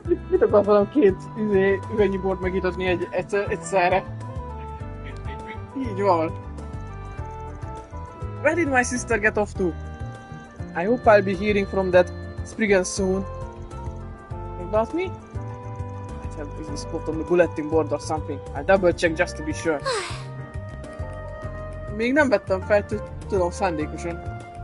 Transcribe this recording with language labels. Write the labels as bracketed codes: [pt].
[hu] Mit akarsz velem két üvegnyi bort megitatni egyszerre? Így van. [en] Where did my sister get off to? I hope I'll be hearing from that Spriggan soon. About me? I have this spot on the bulletin board or something. I'll double check just to be sure. [hu] Még nem vettem fel, tudom, szándékosan.